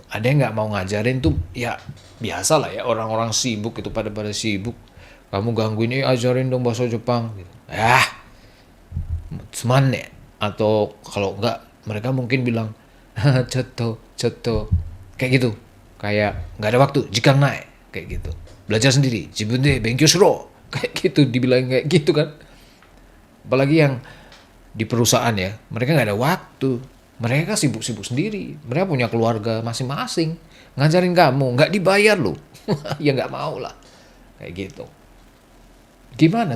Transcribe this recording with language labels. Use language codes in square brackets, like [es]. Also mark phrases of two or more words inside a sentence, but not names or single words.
[id] Ada yang nggak mau ngajarin tuh ya biasa lah ya orang-orang sibuk itu pada sibuk. Kamu gangguin ajarin dong bahasa Jepang gitu. Semane atau kalau nggak mereka mungkin bilang ceto kayak gitu. Kayak nggak ada waktu, [ja] jikan naik [id] kayak gitu. Belajar sendiri, [ja] jibun deh, benkyou shiro [id] kayak gitu dibilang kayak gitu kan. Apalagi yang di perusahaan ya, mereka nggak ada waktu. Mereka sibuk-sibuk sendiri. Mereka punya keluarga masing-masing. Ngajarin kamu, nggak dibayar loh. Ya nggak mau lah. Kayak gitu. Gimana terus?